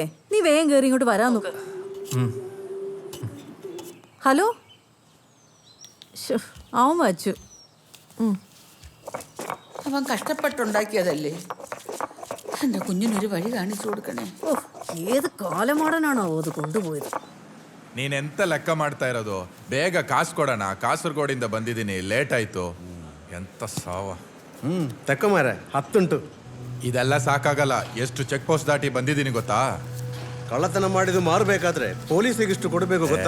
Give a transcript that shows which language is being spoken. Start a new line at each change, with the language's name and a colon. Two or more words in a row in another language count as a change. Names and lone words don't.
Malayalam: നീ വേഗം കയറി ഇങ്ങോട്ട് വരാൻ നോക്ക്. ഹലോ, അവൻ വച്ചു. അവൻ കഷ്ടപ്പെട്ടുണ്ടാക്കിയതല്ലേ. എൻ്റെ കുഞ്ഞിനൊരു വഴി കാണിച്ചു കൊടുക്കണേ. ഏത് കാലമാടനാണോ അത് കൊണ്ടുപോയത്?
Kannada: ನೀನೆಂತ ಲೆಕ್ಕ ಮಾಡ್ತಾ ಇರೋದು? ಬೇಗ ಕಾಸು ಕೊಡೋಣ. ಕಾಸರಗೋಡಿಂದ ಬಂದಿದ್ದೀನಿ, ಲೇಟ್ ಆಯ್ತು. ಎಂತ ಸಾವ. ತೆಕ್ಕಮಾರೆ 10 ಉಂಟು. ಇದೆಲ್ಲ ಸಾಕಾಗಲ್ಲ. ಎಷ್ಟು
English: check post
Kannada: ದಾಟಿ ಬಂದಿದ್ದೀನಿ ಗೊತ್ತಾ? ಕಳ್ಳತನ ಮಾಡಿದ್ದು ಮಾರಬೇಕಾದ್ರೆ ಪೊಲೀಸಿಗೆ ಇಷ್ಟು ಕೊಡಬೇಕು ಗೊತ್ತಾ?